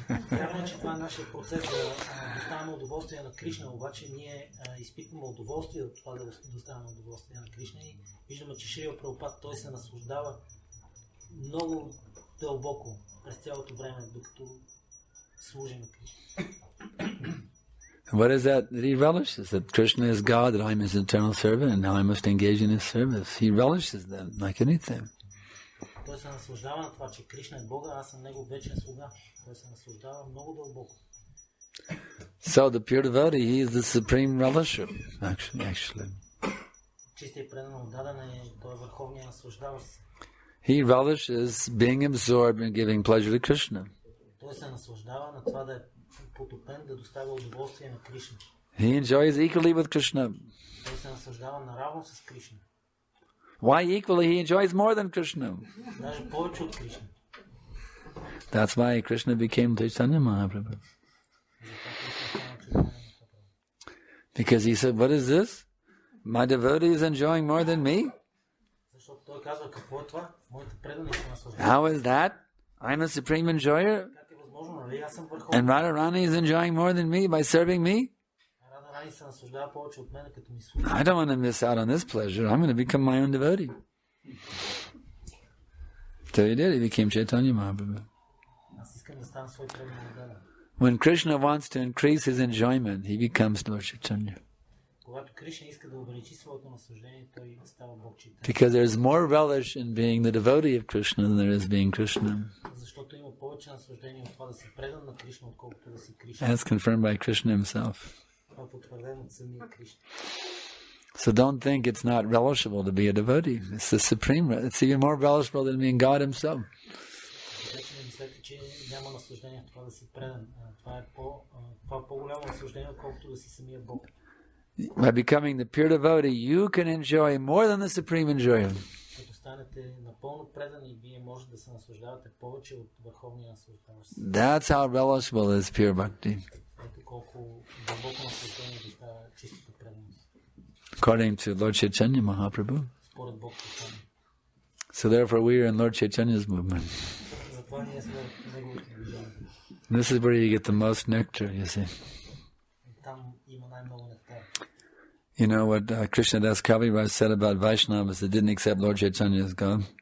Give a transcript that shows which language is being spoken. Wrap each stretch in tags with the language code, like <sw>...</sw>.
<bg>Вярно, че това е нашия процес да доставяме удоволствие на Кришна, обаче ние изпитваме удоволствие от това да доставяме удоволствие на Кришна и виждаме, че Шрила Прабхупада той се наслаждава много дълбоко през цялото време, докато служи на Кришна.</bg> <en>What is that he relishes? That Krishna is God, that I'm his eternal servant, and now I must engage in his service. He relishes that like anything.</en> <bg>Той се наслаждава на това, че Кришна е Бога, аз съм негов вечен слуга. Той се наслаждава много дълбоко.</bg> <en>So the pure devotee, he is the supreme relisher, actually.</en> <bg>Чистият предан отдаден е, той е върховният наслаждаващ се.</bg> <en>He relishes being absorbed in giving pleasure to Krishna.</en> <bg>Той се наслаждава на това да е потопен, да доставя удоволствие на Кришна.</bg> <en>He enjoys equally with Krishna.</en> <bg>Той се наслаждава наравно с Кришна.</bg> <en>Why equally? He enjoys more than Krishna.</en> <bg>Даже повече от Кришна.</bg> <en>That's why Krishna became Chaitanya Mahaprabhu. Because he said, what is this? My devotee is enjoying more than me?</en> <bg>Защото той казва, какво е това? Моите предани се наслаждават.</bg> <en>How is that? I'm a supreme enjoyer?</en> <bg>Как е възможно, нали? Аз съм върховен.</bg> <en>And Radharani is enjoying more than me by serving me?</en> <bg>Радharani се наслаждава повече от мен, като ми служи.</bg> <en>I don't want to miss out on this pleasure. I'm going to become my own devotee. So he did. He became Chaitanya Mahaprabhu.</en> <bg>Аз искам да стана свой предан отдаден.</bg> <en>When Krishna wants to increase his enjoyment, he becomes Lord Chaitanya.</en> <bg>Когато Кришна иска да увеличи своето наслаждение, той става Бог Чайтания.</bg> <en>Because there's more relish in being the devotee of Krishna than there is being Krishna.</en> <bg>Защото има повече наслаждение от това да си предан на Кришна, отколкото да си Кришна.</bg> <en>As confirmed by Krishna himself.</en> <bg>Това е потвърдено от самия Кришна.</bg> <en>So don't think it's not relishable to be a devotee. It's the supreme. It's even more relishable than being God himself.</en> <bg>Вече не мислете, че няма наслаждение в това да си предан. Това е по-голямо наслаждение, отколкото да си самия Бог.</bg> <en>By becoming the pure devotee, you can enjoy more than the supreme enjoyer.</en> <bg>Като станете напълно предани, вие може да се наслаждавате повече от върховния наслаждаващ.</bg> <en>That's how relishable is pure bhakti.</en> <bg>Ето колко дълбоко наслаждение ви става чистата преданост.</bg> <en>According to Lord Chaitanya Mahaprabhu.</en> <bg>Според Бог Chaitanya.</bg> <en>So therefore we are in Lord Chaitanya's movement.</en> <bg>Затова ние сме в неговото движение.</bg> <en>This is where you get the most nectar, you see.</en> <bg>Там има най-много нектар.</bg> <en>You know what Krishnadas Kaviraj said about Vaishnavas that didn't accept Lord Chaitanya as God?</en>